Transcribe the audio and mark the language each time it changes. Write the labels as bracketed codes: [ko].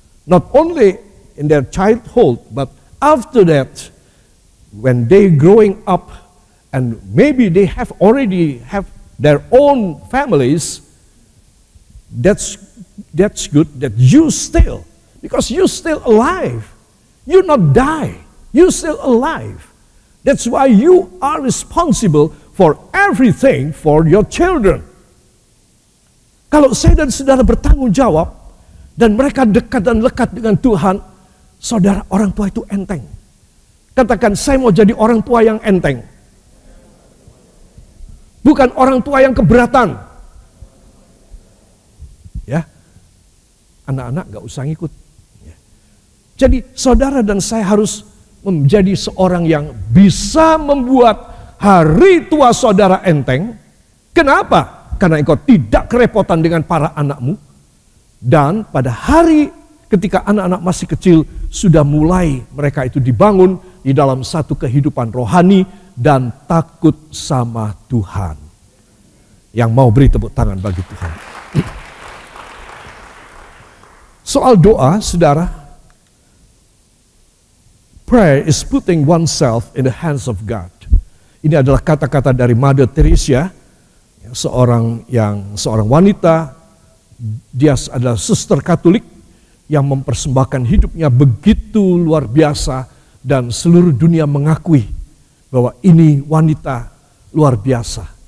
[en] Not only in their childhood, but after that, when they growing up and maybe they have already have their own families, that's good that you still, because you still alive. You not die. You still alive. That's why you are responsible for everything for your children. [id] Kalau saya dan saudara bertanggung jawab dan mereka dekat dan lekat dengan Tuhan, saudara, orang tua itu enteng. Katakan, saya mau jadi orang tua yang enteng. Bukan orang tua yang keberatan. Ya, anak-anak gak usah ngikut. Ya. Jadi saudara dan saya harus menjadi seorang yang bisa membuat hari tua saudara enteng. Kenapa? Karena engkau tidak kerepotan dengan para anakmu. Dan pada hari ketika anak-anak masih kecil, sudah mulai mereka itu dibangun di dalam satu kehidupan rohani dan takut sama Tuhan. Yang mau beri tepuk tangan bagi Tuhan. Soal doa, saudara, [en] prayer is putting oneself in the hands of God. [id] Ini adalah kata-kata dari Mother Teresa, seorang wanita. Dia adalah suster Katolik yang mempersembahkan hidupnya begitu luar biasa dan seluruh dunia mengakui bahwa ini wanita luar biasa.